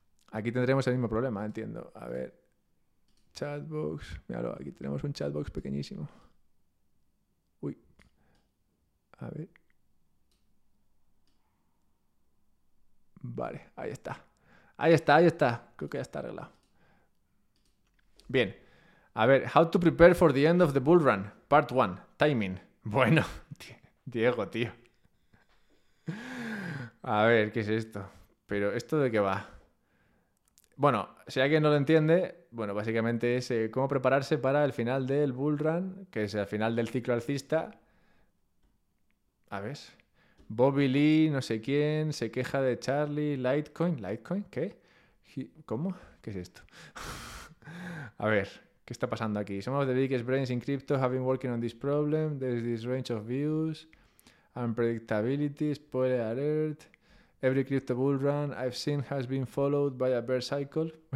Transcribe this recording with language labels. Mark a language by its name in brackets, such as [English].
[Spanish] Aquí tendremos el mismo problema, entiendo. A ver. Chatbox, míralo, aquí tenemos un chatbox pequeñísimo. A ver. Vale, ahí está. Ahí está, ahí está. Creo que ya está arreglado. Bien. A ver, [English] how to prepare for the end of the bull run, part one, timing. [Spanish] Bueno, Diego, tío. A ver, ¿qué es esto? ¿Pero esto de qué va? Bueno, si alguien no lo entiende, Bueno, básicamente es cómo prepararse para el final del bull run, que es el final del ciclo alcista. A ver. Bobby Lee, no sé quién, se queja de Charlie, Litecoin. ¿Litecoin? ¿Qué? ¿Cómo? ¿Qué es esto? A ver, ¿qué está pasando aquí? [English] Some of the biggest brains in crypto have been working on this problem. There's this range of views. Unpredictability, spoiler alert. Every crypto bull run I've seen has been followed by a bear cycle.